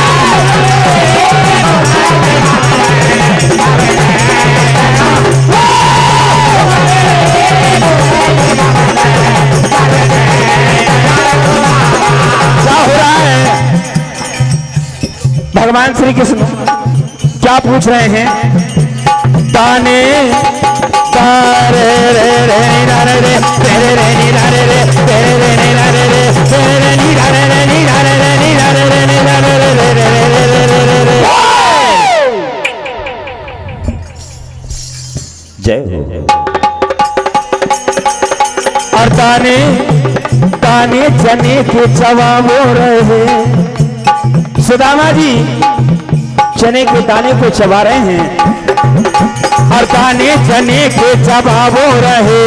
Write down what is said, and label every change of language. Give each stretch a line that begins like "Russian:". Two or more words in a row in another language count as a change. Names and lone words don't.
Hindi: क्या हो रहा है? भगवान श्री कृष्ण क्या पूछ रहे हैं? ताने तारे रे रे रे रे रे रे रे नी रे रे रे रे रे नी रे रे रे रे नी रे रे नी रे रे नी रे रे नी रे रे रे। जय हो। और ताने ताने जने के जवाब हो रहे, सुदामा जी चने के दाने को चबा रहे हैं और ताने चने के जवाब हो रहे।